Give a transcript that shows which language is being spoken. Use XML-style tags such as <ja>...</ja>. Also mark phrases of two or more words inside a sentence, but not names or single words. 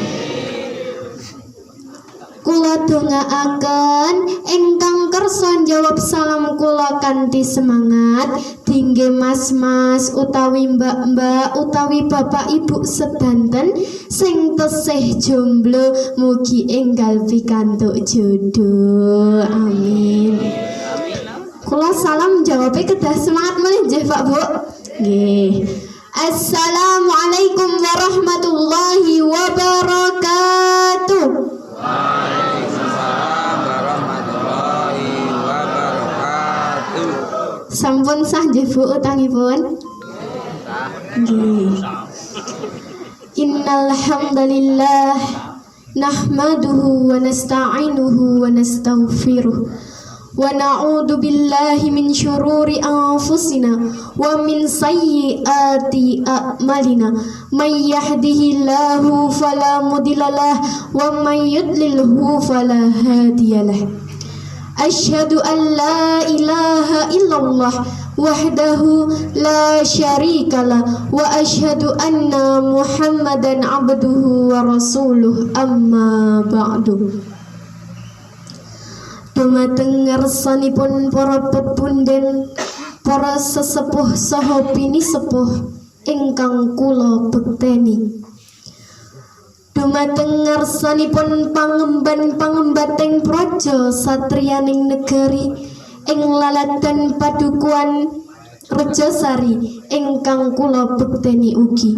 <jv>Kula dongaaken ingkang kersa jawab salam kula kanthi semangat, dingge mas-mas utawi mbak-mbak utawi bapak ibu sedanten sing tesih jomblo mugi enggal pikantuk jodoh. Amin. Kula salam jawabe kedah semangat malih nggih Pak Bu. Nggih.</jv> <ar>السلام عليكم ورحمة الله وبركاته. وعليكم السلام ورحمة الله وبركاته.</ar> <jv>Sampun sah nggih Bu utangipun? Nggih.</jv> <ar>إن الحمد لله نحمده ونستعينه ونستغفره ونعوذ بالله من شرور أنفسنا ومن سيئات أعمالنا من يهده الله فلا مضل له ومن يضلله فلا هادي له. أشهد أن لا إله إلا الله وحده لا شريك له وأشهد أن محمدا عبده ورسوله، أما بعد.</ar> <jv>Dumateng ngarsanipun para pepunden, para sesepuh saha pinisepuh ingkang kula bekteni. Dumateng ngarsanipun pangemban-pangembating praja satriyaning negari ing laladan padukuhan Rejasari ingkang kula bekteni ugi.</jv>